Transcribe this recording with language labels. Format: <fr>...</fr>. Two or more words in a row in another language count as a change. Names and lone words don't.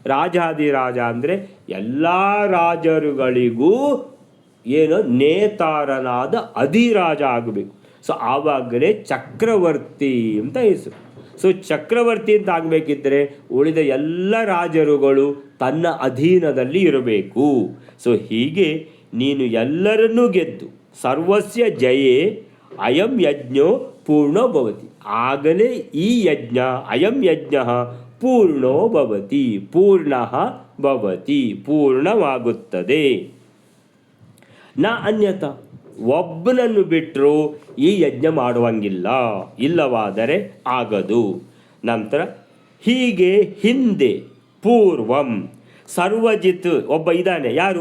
<kn>ರಾಜಾಧಿರಾಜ ಅಂದರೆ ಎಲ್ಲ ರಾಜರುಗಳಿಗೂ ಏನು ನೇತಾರನಾದ ಅಧಿರಾಜ ಆಗಬೇಕು. ಸೊ ಆವಾಗಲೇ ಚಕ್ರವರ್ತಿ ಅಂತ ಹೆಸರು. ಸೊ ಚಕ್ರವರ್ತಿ ಅಂತ ಆಗಬೇಕಿದ್ದರೆ ಉಳಿದ ಎಲ್ಲ ರಾಜರುಗಳು ತನ್ನ ಅಧೀನದಲ್ಲಿ ಇರಬೇಕು. ಸೊ ಹೀಗೆ ನೀನು ಎಲ್ಲರನ್ನೂ ಗೆದ್ದು</kn> <sa>ಸರ್ವಸ್ಯ ಜಯೇ ಅಯಂ ಯಜ್ಞೋ ಪೂರ್ಣೋ ಭವತಿ.</sa> <kn>ಆಗಲೇ ಈ ಯಜ್ಞ</kn> <sa>ಅಯಂ ಯಜ್ಞ ಪೂರ್ಣೋ ಭವತಿ, ಪೂರ್ಣಃ ಭವತಿ,</sa> <kn>ಪೂರ್ಣವಾಗುತ್ತದೆ.</kn> <sa>ನ ಅನ್ಯಥ,</sa> <kn>ಒಬ್ಬನನ್ನು ಬಿಟ್ಟರು ಈ ಯಜ್ಞ ಮಾಡುವಂಗಿಲ್ಲ, ಇಲ್ಲವಾದರೆ ಆಗದು. ನಂತರ ಹೀಗೆ ಹಿಂದೆ</kn> <sa>ಪೂರ್ವಂ ಸರ್ವಜಿತ್</sa> <kn>ಒಬ್ಬ ಇದ್ದಾನೆ, ಯಾರು?</kn>